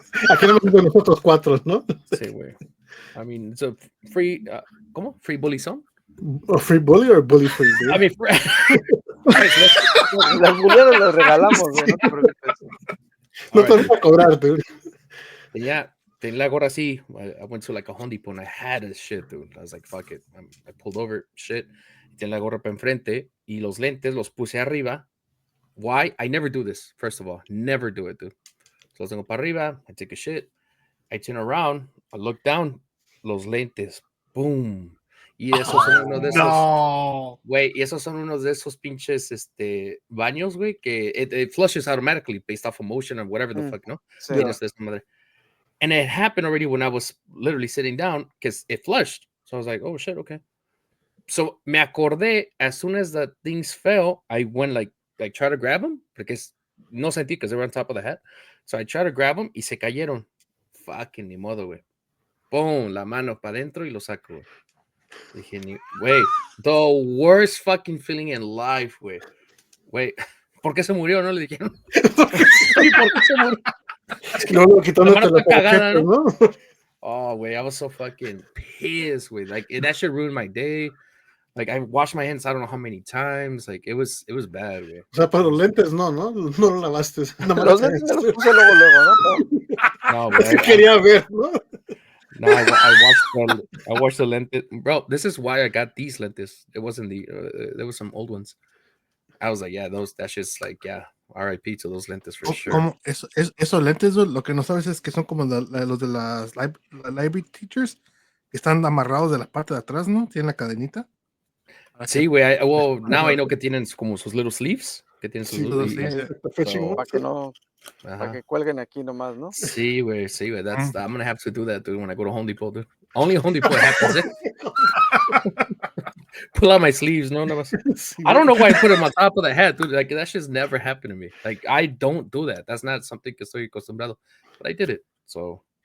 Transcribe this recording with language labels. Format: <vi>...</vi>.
<es>Aquí no me nosotros 4, ¿no? Sí, güey.</es> <en>I mean, it's a free,</en> <es>¿cómo?</es> <en>Free bully zone? ¿A free bully or bully free, dude? I mean,</en> <es>las bulleras las regalamos, güey, no te preocupes. No te voy a cobrar, dude. Tenía la gorra así.</es> <en>I went to like a Home Depot and I had this shit, dude. I was like, fuck it. I pulled over, shit.</en> <es>Tenía la gorra para enfrente y los lentes los puse arriba.</es> <en>Why? I never do this, first of all. Never do it, dude.</en> <es>So los tengo para arriba.</es> <en>I take a shit. I turn around. I look down.</en> <es>Los lentes.</es> <en>Boom.</en> <es>Y esos son uno de esos. No. Güey, y esos son unos de esos pinches baños, güey, que</es> <en>it flushes automatically based off of motion or whatever the fuck,</en> <es>¿no? Sí. Mira esta madre.</es> <en>And it happened already when I was literally sitting down because it flushed. So I was like, oh shit, okay. So</en> <es>me acordé,</es> <en>as soon as the things fell, I went like try to grab them because</en> <es>no sentí</es> <en>because they were on top of the hat. So I tried to grab them</en> <es>y se cayeron.</es> <en>Fucking</en> <es>ni modo, güey. Boom, la mano para adentro y lo saco, güey. Dije, güey,</es> <en>the worst fucking feeling in life, güey.</en> <es>Güey, ¿por qué se murió? No le dijeron. ¿Por qué se murió? No, quitándote la cagada, tarjeta, ¿no?</es> <en>Oh, güey, I was so fucking pissed, güey. Like, that shit ruined my day. Like, I washed my hands I don't know how many times. Like, it was bad, güey.</en> <es>O sea, para los lentes no lo lavaste. Los lentes me los puse luego, ¿no? No, güey. Se quería ver, ¿no?</es> <en>No, I watched the lentes. Bro, this is why I got these lentes. It wasn't there was some old ones. I was like, yeah, that's just like, yeah, RIP to those lentes for sure.</en> <es>Como esos lentes, lo que no sabes es que son como los de las</es> <en>library teachers</en> <es>que están amarrados de la parte de atrás, ¿no? Tienen la cadenita. Sí, güey.</es> <en>Well, now I know</en> <es>que tienen como sus</es> <en>little sleeves.</en> <es>Que tienen sus</es> <en>little sleeves.</en> <es>Para que no, para que cuelguen aquí nomás, ¿no? Sí, güey.</es> <en>I'm gonna have to do that, dude, when I go to Home Depot, dude. Only Home Depot happens it. Pull out my sleeves, no. I don't know why I put them on top of the hat, dude. Like, that shit's never happened to me. Like, I don't do that. That's not something</en> <es>que estoy acostumbrado.</es> <en>But I did it, so.</en>